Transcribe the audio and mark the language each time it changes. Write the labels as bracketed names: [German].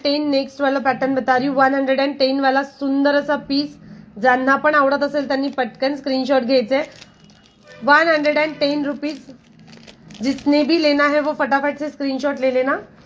[Hindi] Next वाला pattern बता रही हूँ, 110 वाला सुंदर असा पीस। [Marathi] ज्यांना पण आवडत असेल त्यांनी पटकन स्क्रीनशॉट घ्यायचे। [English] 110 rupees. [Hindi] जिसने भी लेना है वो फटाफट से स्क्रीनशॉट ले लेना।